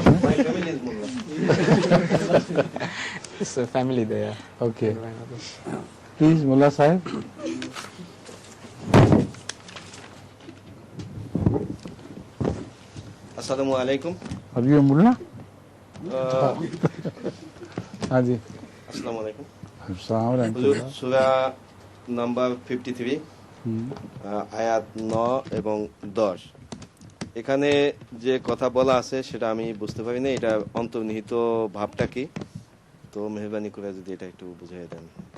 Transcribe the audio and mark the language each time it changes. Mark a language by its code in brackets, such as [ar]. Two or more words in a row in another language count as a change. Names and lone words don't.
[en] My family is Mullah. It's a family there. Okay. Please, Mullah Sahib. [ar] السلام عليكم. [en] Are you a Mullah? [hi] हाँ जी। [ar] السلام عليكم. السلام عليكم. [bn] হুজুর সূরা নাম্বার 53 আয়াত 9 এবং 10 এখানে যে কথা বলা আছে সেটা আমি বুঝতে পারি না, এটা অন্তর্নিহিত ভাবটা কি, তো মেহেরবানি করে যদি এটা একটু বুঝিয়ে দেন।